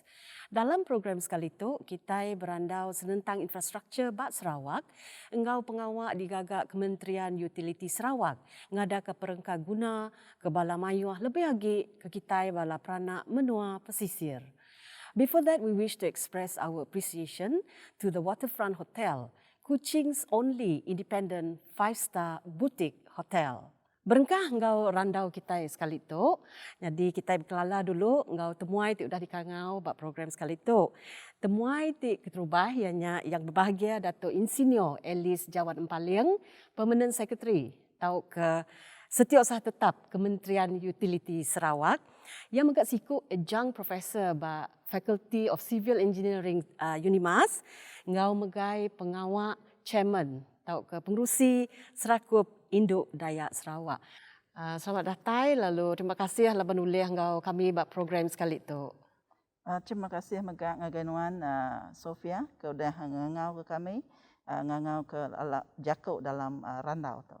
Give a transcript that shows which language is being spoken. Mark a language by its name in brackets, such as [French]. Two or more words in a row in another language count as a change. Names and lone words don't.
[Iban] Dalam program sekali itu, kita berandau senentang infrastruktur Bat Sarawak, engkau pengawak di gagak Kementerian Utiliti Sarawak, ngada ke perengka guna ke Bala Melayu lebih lagi ke kita Bala Peranak Menua Pesisir. [English] Before that, we wish to express our appreciation to the Waterfront Hotel, Kuching's only independent 5-star boutique hotel. [Iban] Berengkah engkau randau kita sekali itu. Jadi kita berkelala dulu, engkau temuai ti udah di Kangau buat program sekali itu. Temuai ti keterubah yang berbahagia Dato' Insinyur Alice Jawad Empaliang, [English] Permanent Secretary [Iban] atau ke Setiausaha Tetap Kementerian Utiliti Sarawak yang mengat siku [English] adjunct professor [Iban] ba [English] Faculty of Civil Engineering [Iban] Unimas, engkau megai pengawak chairman atau ke pengerusi Serakup Induk Dayak Sarawak. Selamat datang, lalu terima kasih lah menulis engkau kami buat program sekali itu. Terima kasih ngaganuan Sofia ke udah ngangau ke kami, ngangau ke Jakuk dalam randau tu.